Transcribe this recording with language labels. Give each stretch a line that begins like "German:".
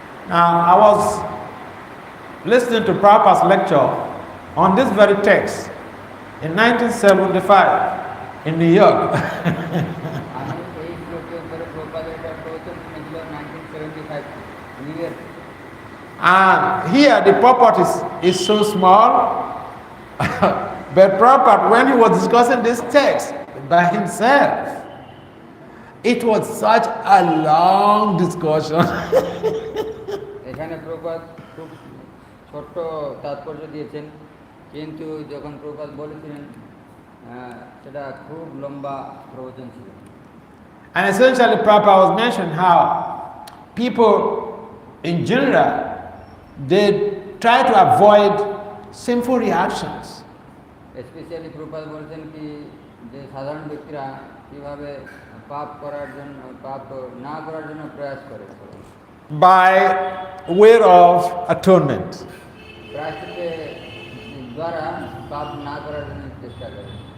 English: I was listening to Prabhupada's lecture on this very text in 1975 in New York.
Bangla: আমি এই শ্লোকের উপরে প্রপাদের একটা প্রবচন শুনেছিল 1975 new York.
English: And here the purport is so small, but Prabhupada, when he was discussing this text by himself, it was such a long discussion.
Bangla: এখানে প্রপাদ খুব ছোট্ট তাৎপর্য দিয়েছেন, কিন্তু যখন প্রপাদ বলেছিলেন সেটা খুব লম্বা প্রবচন ছিল।
English: And essentially Prabhupada was mentioning how people in general, they try to avoid sinful reactions.
Bangla: Specially প্রপাদ বলছেন কি যে সাধারণ ব্যক্তিরা কিভাবে পাপ করার জন্য, পাপ না করার জন্য প্রয়াস করে
English: By way of atonement.
Bangla: প্রায়শ্চিত্তের দ্বারা পাপ না করার জন্য চেষ্টা করে।